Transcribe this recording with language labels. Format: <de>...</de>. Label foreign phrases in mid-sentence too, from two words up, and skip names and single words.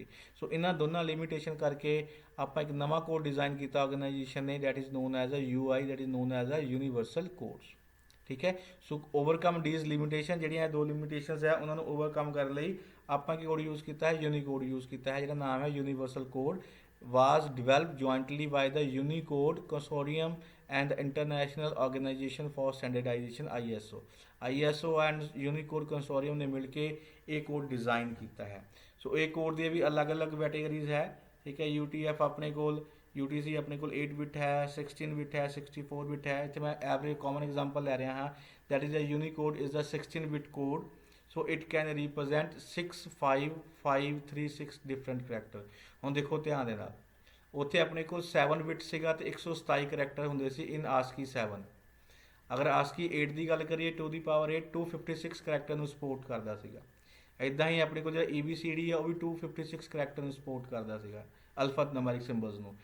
<pa>ਸੋ ਇਹਨਾਂ ਦੋਨਾਂ ਲਿਮਿਟੇਸ਼ਨ ਕਰਕੇ ਆਪਾਂ ਇੱਕ ਨਵਾਂ ਕੋਡ ਡਿਜ਼ਾਈਨ ਕੀਤਾ ਆਰਗੇਨਾਈਜੇਸ਼ਨ ਨੇ,</pa> <en>that is known as a UI, that is known as a universal codes.</en> <pa>ਠੀਕ ਹੈ।</pa> <en>so overcome these limitation,</en> <pa>ਜਿਹੜੀਆਂ ਦੋ ਲਿਮਿਟੇਸ਼ਨਸ ਹੈ ਉਹਨਾਂ ਨੂੰ ਓਵਰਕਮ ਕਰਨ ਲਈ ਆਪਾਂ ਕੀ</pa> <en>code use</en> <pa>ਕੀਤਾ ਹੈ,</pa> <en>Unicode use</en> <pa>ਕੀਤਾ ਹੈ, ਜਿਹਦਾ ਨਾਮ ਹੈ</pa> <en>universal code. was developed jointly by the Unicode Consortium and the International Organization for Standardization ISO and Unicode Consortium</en> <pa>ਨੇ ਮਿਲ ਕੇ ਇਹ ਕੋਡ ਡਿਜ਼ਾਈਨ ਕੀਤਾ ਹੈ। ਸੋ ਇਹ ਕੋਡ ਦੀਆਂ ਵੀ ਅਲੱਗ-ਅਲੱਗ ਕੈਟੇਗਰੀਜ਼ ਹੈ। ਠੀਕ ਹੈ। UTF ਆਪਣੇ ਕੋਲ, UTC ਆਪਣੇ ਕੋਲ 8 ਬਿਟ ਹੈ, 16 ਬਿਟ ਹੈ, 64 ਬਿਟ ਹੈ। ਇੱਥੇ ਮੈਂ</pa> <en>average common example</en> <pa>ਲੈ ਰਿਹਾ ਹਾਂ,</pa> <en>that is a Unicode is the 16 bit code. So it can represent 65536 different character।</en> <pa>ਹੁਣ ਦੇਖੋ ਧਿਆਨ ਦੇ ਨਾਲ, ਉੱਥੇ ਆਪਣੇ ਕੋਲ 7 ਬਿਟ ਸੀਗਾ ਤੇ 127 ਕਰੈਕਟਰ ਹੁੰਦੇ ਸੀ ਇਨ ਆਸਕੀ 7। ਅਗਰ ਆਸਕੀ 8 ਦੀ ਗੱਲ ਕਰੀਏ 2 ਦੀ ਪਾਵਰ 8 256 ਕਰੈਕਟਰ ਨੂੰ ਸਪੋਰਟ ਕਰਦਾ ਸੀਗਾ। ਇੱਦਾਂ ਹੀ ਆਪਣੇ ਕੋਲ ਜਿਹੜਾ EBCD ਆ ਉਹ ਵੀ 256 ਕਰੈਕਟਰ ਨੂੰ ਸਪੋਰਟ ਕਰਦਾ ਸੀਗਾ,</pa> <en>alphanumeric symbols</en> <pa>ਨੂੰ।</pa>